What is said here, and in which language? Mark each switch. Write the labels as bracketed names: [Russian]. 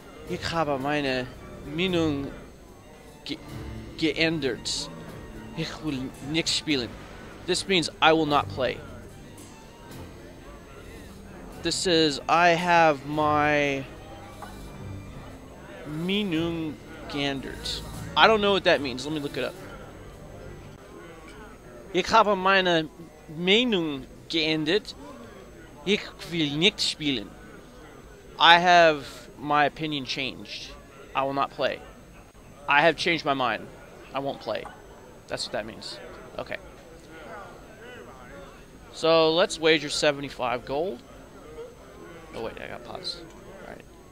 [German] Ich habe meine Meinung geändert. Ich will nicht spielen. [English] This means I will not play. This says I have my [German] Meinung geändert. [English] I don't know what that means. Let me look it up. [German] Ich habe meine Meinung geändert. Ich will nicht spielen. [English] I have my opinion changed. I will not play. I have changed my mind. I won't play. That's what that means. Okay. So let's wager 75 gold. Oh wait, I got pause. Alright.